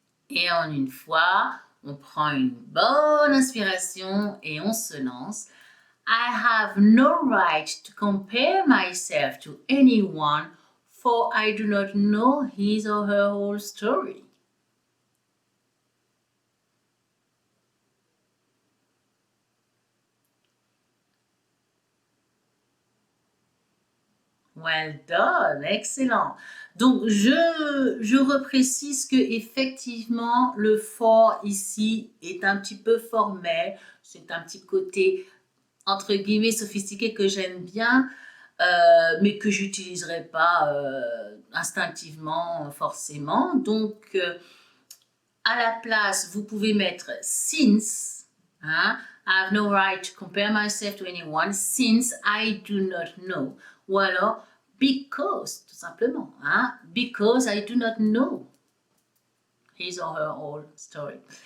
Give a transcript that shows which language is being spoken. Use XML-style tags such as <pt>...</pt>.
<fr>Et en une fois, on prend une bonne inspiration et on se lance.</fr> <en>I have no right to compare myself to anyone, for I do not know his or her whole story. Well done, excellent.</en> <fr>Donc, je reprécise que effectivement le for ici est un petit peu formel. C'est un petit côté, entre guillemets, sophistiqué que j'aime bien, mais que j'utiliserai pas instinctivement forcément. Donc, à la place, vous pouvez mettre since. Hein?</fr> <en>I have no right to compare myself to anyone since I do not know.</en> <fr>Ou alors</fr> <en>because,</en> <fr>tout simplement. Hein?</fr> <en>Because I do not know his or her whole story.</en>